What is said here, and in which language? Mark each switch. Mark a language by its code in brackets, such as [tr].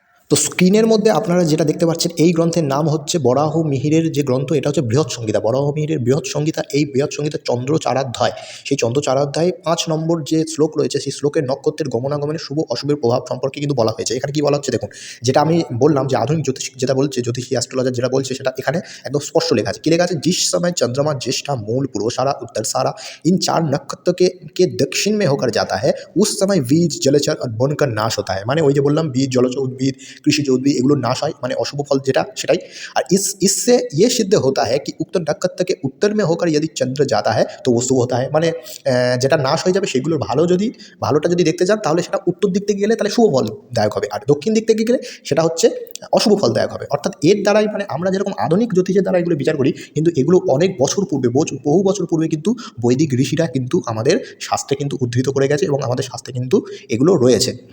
[bn] তো স্ক্রিনের মধ্যে আপনারা যেটা দেখতে পাচ্ছেন, এই গ্রন্থের নাম হচ্ছে বরাহ মিহিরের যে গ্রন্থ, এটা হচ্ছে বৃহৎ সংহিতা। বরাহ মিহিরের বৃহৎ সংহিতা, এই বৃহৎ সংহিতার চন্দ্রচারাধ্যায়, সেই চন্দ্রচারাধ্যায়ে ৫ নম্বর যে শ্লোক রয়েছে, সেই শ্লোকের নক্ষত্রের গমনাগমনের শুভ অশুভের প্রভাব সম্পর্কে কিন্তু বলা হয়েছে। এখানে কি বলা হচ্ছে দেখুন, যেটা আমি বললাম যে আধুনিক জ্যোতিষ যেটা বলছে, জ্যোতিষী অ্যাস্ট্রোলজার যেটা বলছে, সেটা এখানে একদম স্পষ্ট লেখা আছে। কি লেখা আছে? [hi] जिस समय चंद्रमा ज्येष्ठा, मूल, पूर्वाषाढ़ा, उत्तराषाढ़ा इन 4 नक्षत्र के दक्षिण में होकर जाता है, उस समय बीज, जलचर और वन का नाश होता है। [bn] মানে ওই যে বললাম, বীজ, জলজ উদ্ভিদ, কৃষিজ উদ্ভিদ এগুলোর নাশ হয়, মানে অশুভ ফল যেটা সেটাই। [hi] আর इससे ये सिद्ध होता है कि उक्त नक्षत्र के उत्तर में होकर यदि चंद्र जाता है तो वो शुभ होता है। [bn] মানে যেটা নাশ হয়ে যাবে সেগুলোর ভালোটা যদি দেখতে চান, তাহলে সেটা উত্তর দিক থেকে গেলে তাহলে শুভ ফলদায়ক হবে, আর দক্ষিণ দিক থেকে গেলে সেটা হচ্ছে অশুভ ফলদায়ক হবে। অর্থাৎ এর দ্বারাই, মানে আমরা যেরকম আধুনিক জ্যোতিষের দ্বারা এগুলো বিচার করি, কিন্তু এগুলো অনেক বছর পূর্বে, বহু বছর পূর্বে কিন্তু বৈদিক ঋষিরা কিন্তু আমাদের শাস্ত্রে কিন্তু উদ্ধৃত করে গেছে এবং আমাদের শাস্ত্রে কিন্তু এগুলো রয়েছে।